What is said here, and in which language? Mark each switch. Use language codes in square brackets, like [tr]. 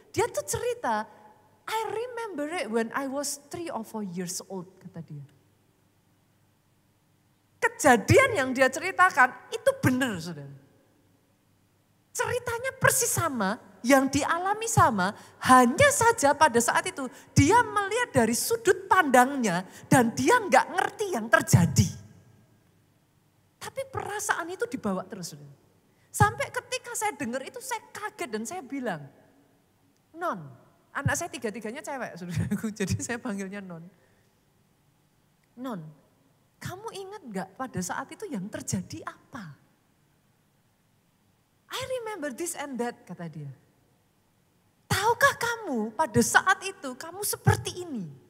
[id] Dia tuh cerita, [en] I remember it when I was 3 or 4 years old, [id] kata dia. Kejadian yang dia ceritakan itu benar, saudara. Ceritanya persis sama, yang dialami sama, hanya saja pada saat itu dia melihat dari sudut pandangnya dan dia nggak ngerti yang terjadi. Tapi perasaan itu dibawa terus, saudara. Sampai ketika saya dengar itu saya kaget dan saya bilang, Non, anak saya 3-3-nya cewek, saudaraku, jadi saya panggilnya Non. Non, kamu ingat gak pada saat itu yang terjadi apa? [en] I remember this and that, [id] kata dia. Tahukah kamu pada saat itu kamu seperti ini?